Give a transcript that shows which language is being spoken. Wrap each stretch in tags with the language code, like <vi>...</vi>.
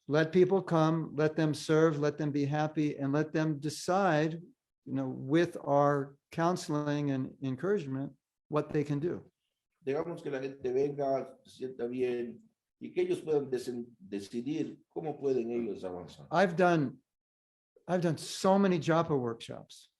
<en>let people come, let them serve, let them be happy, and let them decide, with our counseling and encouragement, what they can do.</en> <es>dejamos que la gente venga, se sienta bien y que ellos puedan decidir cómo pueden ellos avanzar.</es> <en>I've done so many japa workshops,</en>